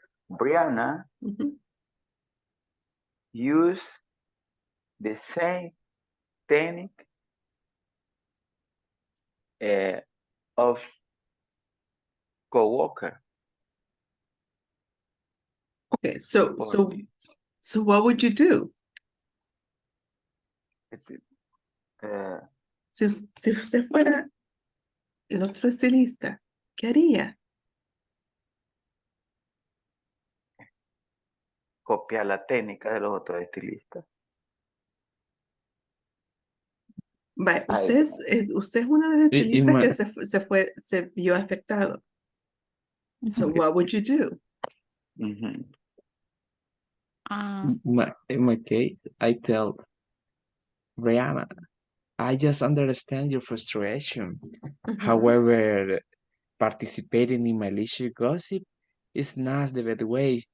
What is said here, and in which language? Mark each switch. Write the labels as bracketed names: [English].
[English] Brianna used the same technique of coworker. Okay, so what would you do? [Spanish] Si usted fuera el otro estilista, ¿qué haría? Copiar la técnica de los otros estilistas. Vale, usted es uno de los estilistas que se vio afectado. [English] So what would you do? In my case, I tell Brianna, I just understand your frustration. However, participating in malicious gossip is not the best way.